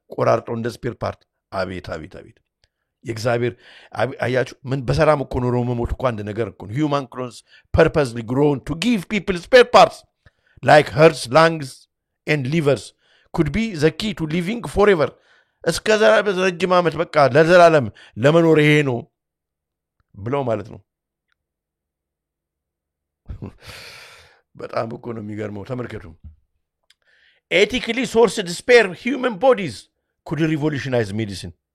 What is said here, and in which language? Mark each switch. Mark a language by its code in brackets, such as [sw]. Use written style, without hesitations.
[am] ቆራርጠው እንደ ስፔር ፓርት። አቤት አቤት አቤት! የእግዚአብሔር አያችሁ፣ ምን በሰላም እኮ ኖሮ መሞት እኮ አንድ ነገር እኮ ነው። [en] human clones purposely grown to give people spare parts like hearts, lungs and livers could be the key to living forever. [am] እስከ ረጅም ዓመት በቃ ለዘላለም ለመኖር ይሄ ነው ብለው ማለት ነው። በጣም እኮ ነው የሚገርመው። ተመልከቱ። [en] ethically sourced spare human bodies could revolutionize medicine.